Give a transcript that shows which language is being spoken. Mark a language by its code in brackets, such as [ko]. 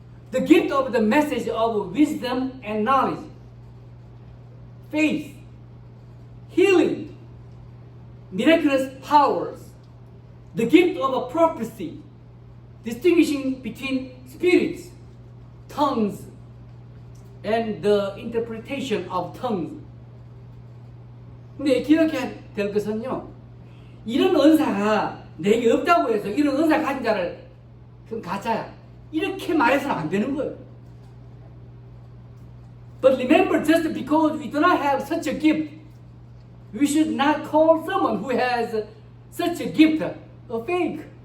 [en] The gift of the message of wisdom and knowledge, faith, healing, miraculous powers, the gift of a prophecy, distinguishing between spirits, tongues, and the interpretation of tongues. [ko] 근데 기억해야 될 것은요, 이런 은사가 내게 없다고 해서 이런 은사 가진 자를 그건 가짜야. 이렇게 말해서는 안 되는 거예요. [en] But remember, just because we do not have such a gift, we should not call someone who has such a gift a fake.